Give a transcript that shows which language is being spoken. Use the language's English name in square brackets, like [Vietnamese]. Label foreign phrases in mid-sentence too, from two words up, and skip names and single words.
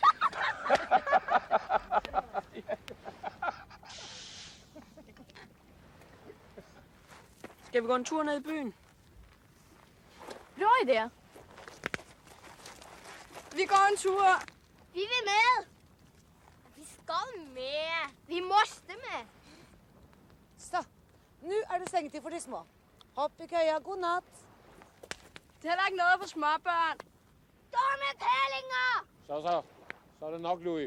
[Danish] Skal vi gå en tur ned i byen? [Swedish] Bra idé! [Danish] Vi går en tur. Vi vil med! Vi skal med! [Swedish] Vi måste med! [Danish] Så, nu er det sengetid for de små. [Norwegian] Hopp i køya, god natt. [Danish] Det er heller ikke noget for småbørn. Dumme kællinger! Så er det nok, Louis.